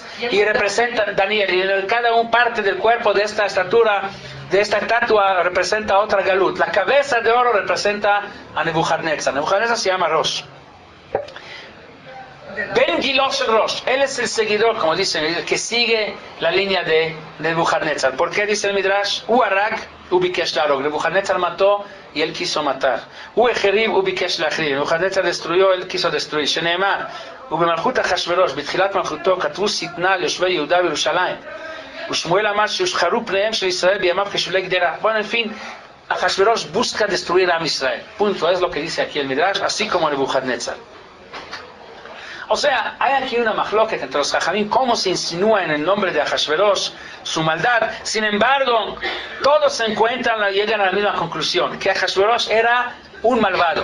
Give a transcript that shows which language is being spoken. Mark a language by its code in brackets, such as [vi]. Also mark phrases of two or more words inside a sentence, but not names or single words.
[es] Y representa Daniel, y en cada una parte del cuerpo de esta estatura, de esta estatua, representa otra galut. La cabeza de oro representa a Nebuchadnezzar. Nebuchadnezzar se llama Rosh. [he] בן גילו של ראש, [es] él es el seguidor, como dicen, el que sigue la línea de Nebuchadnezzar. ¿Por qué dice el Midrash? [he] והרג ובקש להרוג. [es] Nebuchadnezzar mató y él quiso matar. [he] והחריב ובקש להחריב. [es] Nebuchadnezzar destruyó, él quiso destruir. [he] שנאמר ובמלכות אחשורוש בתחילת מלכותו כתבו שטנה ליושבי יהודה וירושלים. ושמואל אמר שיושחרו פניהם של ישראל בימיו כשולי גדרה. [es] Bueno, en fin, Ahasverosh busca destruir a Israel. Punto, es lo que dice aquí el Midrash, así como Nebuchadnezzar. O sea, hay aquí una mahloket entre los Jajamim, cómo se insinúa en el nombre de Ahasverosh su maldad. Sin embargo, todos se encuentran y llegan a la misma conclusión, que Ahasverosh era un malvado.